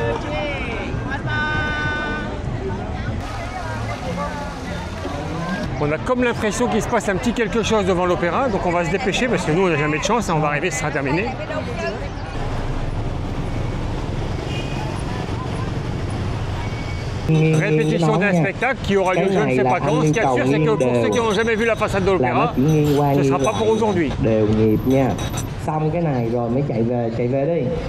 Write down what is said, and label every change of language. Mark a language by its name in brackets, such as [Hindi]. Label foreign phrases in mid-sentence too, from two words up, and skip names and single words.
[French] On a comme l'impression qu'il se passe un petit quelque chose devant l'opéra, donc on va se dépêcher parce que nous on n'a jamais de chance, hein, on va arriver, ce sera terminé. Répétition d'un spectacle qui aura lieu je ne sais pas quand. Ce qu'il y a de sûr, c'est que pour ceux qui n'ont jamais vu la façade de l'opéra, ce ne sera pas pour aujourd'hui. [Vietnamese] Xong cái này rồi mới chạy về đi.